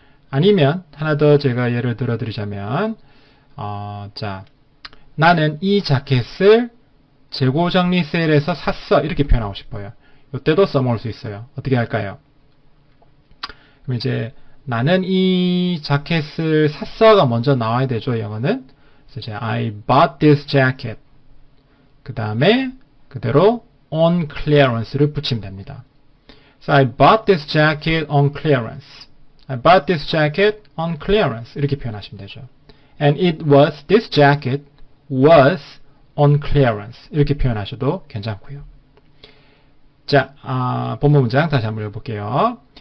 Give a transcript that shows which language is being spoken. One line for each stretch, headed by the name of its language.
Korean: 아니면 하나 더 제가 예를 들어 드리자면 자, 나는 이 자켓을 재고 정리 세일에서 샀어 이렇게 표현하고 싶어요. 이때도 써먹을 수 있어요. 어떻게 할까요? 그럼 이제 나는 이 자켓을 샀어가 먼저 나와야 되죠. 영어는. 그래서 이제
English: I bought this jacket.
Korean: 그 다음에 그대로
English: on clearance
Korean: 를 붙이면 됩니다.
English: So I bought this jacket on clearance. I bought this jacket on clearance.
Korean: 이렇게 표현하시면 되죠.
English: And this jacket was on clearance.
Korean: 이렇게 표현하셔도 괜찮고요. 자, 본문 문장 다시 한번 읽어볼게요.